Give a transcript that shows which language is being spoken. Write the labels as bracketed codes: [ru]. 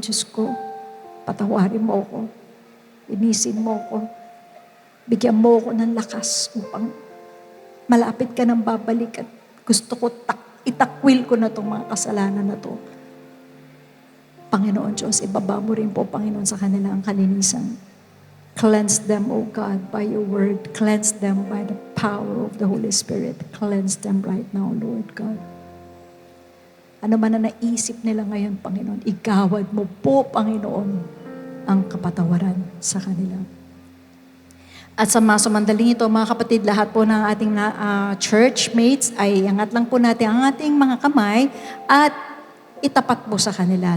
[tl] Diyos ko, patawarin mo ko. Linisin mo ko. Bigyan mo ko ng lakas upang malapit ka nang babalik at gusto ko itakwil ko na itong mga kasalanan na to. Panginoon Diyos, ibaba mo rin po, Panginoon, sa kanila ang kalinisan. [en] Cleanse them, O God, by your word. Cleanse them by the power of the Holy Spirit. Cleanse them right now, Lord God. [tl] Ano man na naisip nila ngayon, Panginoon, igawad mo po, Panginoon, ang kapatawaran sa kanila. At sa mga sumandaling ito, mga kapatid, lahat po ng ating church mates, ay angat lang po natin ang ating mga kamay at itapat po sa kanila.